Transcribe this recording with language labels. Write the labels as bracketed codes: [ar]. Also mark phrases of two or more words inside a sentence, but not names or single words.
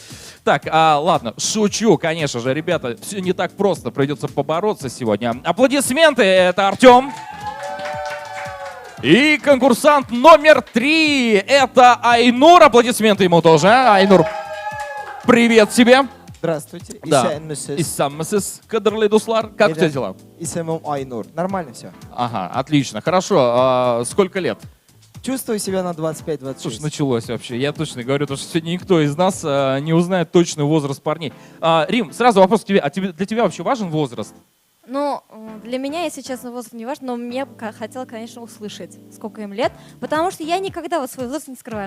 [ru] Так, ладно, шучу, конечно же, ребята, все не так просто, придется побороться сегодня. Аплодисменты, это Артем. И конкурсант номер 3, это Айнур, аплодисменты ему тоже. Айнур, привет тебе. Здравствуйте. Да. [tt] Исәнмесез. Иссаммасис, кадрлы дуслар. [ru] Как у тебя дела? [tt] Исемом Айнур. [ru] Нормально все. Ага, отлично, хорошо. Сколько лет? Чувствую себя на 25-26. Слушай, началось вообще. Я точно говорю, потому что сегодня никто из нас не узнает точный возраст парней. Рим, сразу вопрос к тебе. Для тебя вообще важен возраст? Ну, для меня, если честно, возраст не важен, но мне хотела, конечно, услышать, сколько им лет, потому что я никогда вот свой возраст не скрываю.